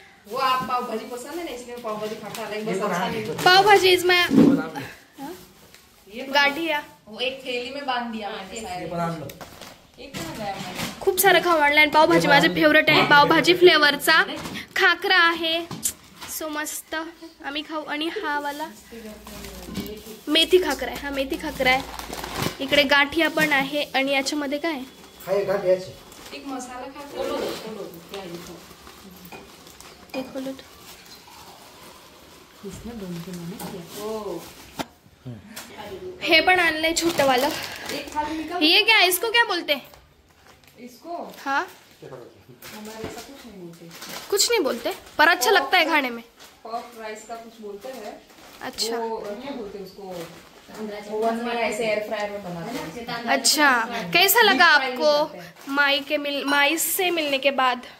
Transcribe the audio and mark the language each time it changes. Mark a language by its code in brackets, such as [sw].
[hi] वो आप पावभाजी पसंद है ना, इसलिए पावभाजी खाकरा अलग बस अच्छा नहीं. [en] Pav bhaji is my gathiya. [hi] वो एक थैली में बांध दिया मैंने. [mr] खूप सारं खाऊ आणलंय. पावभाजी माझे फेवरेट आहे. पावभाजी फ्लेवरचा खाकरा आहे. सो मस्त आम्ही खाऊ. आणि हा वाला मेथी खाकरा आहे. हा मेथी खाकरा आहे. इकडे गाठिया पण आहे. आणि याच्यामध्ये काय एक मसाला खाकरा. हे पण आणलंय छोटं वाला. [hi] ये क्या, इसको क्या बोलते? इसको हाँ हमारे ऐसा कुछ नहीं बोलते। कुछ नहीं बोलते पर अच्छा लगता है खाने में। पफ राइस का कुछ बोलते हैं। अच्छा वो क्या बोलते हैं उसको, ओवन में ऐसे एयर फ्रायर में बनाते हैं। अच्छा, कैसा लगा आपको माई से मिलने के बाद?